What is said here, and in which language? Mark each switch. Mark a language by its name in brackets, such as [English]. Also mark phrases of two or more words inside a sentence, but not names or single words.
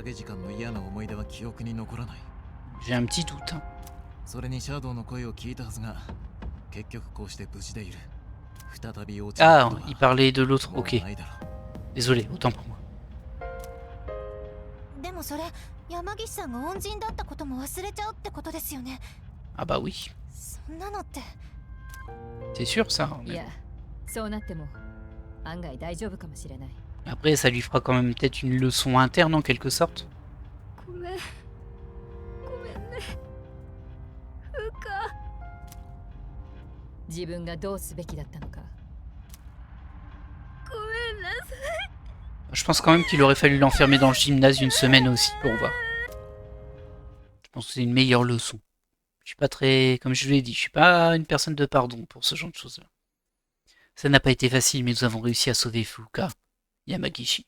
[French] J'ai un petit doute. Hein. Ah, il parlait de l'autre, ok. Désolé, autant pour moi. [Japanese] 山岸さんが恩人だったことも忘れちゃうってことですよね。 [French] Ah bah oui, [Japanese] そんなのって。 [French] c'est sûr ça. [Japanese] いや、そうなっても案外大丈夫かもしれない。 [French] Après, ça lui fera quand même peut-être une leçon interne en quelque sorte. [Japanese] ごめん。ごめんね。ふうか。自分がどうすべきだったのか。ごめんなさい。 [French] Je pense quand même qu'il aurait fallu l'enfermer dans le gymnase une semaine aussi pour voir. Je pense que c'est une meilleure leçon. Je suis pas très... Comme je vous l'ai dit, je suis pas une personne de pardon pour ce genre de choses-là. Ça n'a pas été facile, mais nous avons réussi à sauver Fuka Yamagishi.